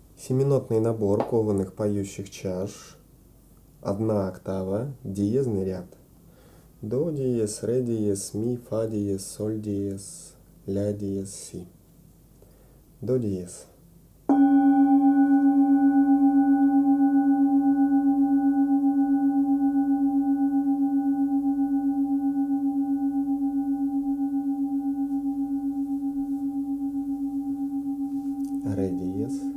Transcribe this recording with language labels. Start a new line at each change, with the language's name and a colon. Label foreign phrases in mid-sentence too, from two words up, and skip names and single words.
Russian: Семинотный набор кованых поющих чаш. Одна октава, диезный ряд. До диез, ре диез, ми, фа диез, соль диез, ля диез, си. До диез. Ре диез.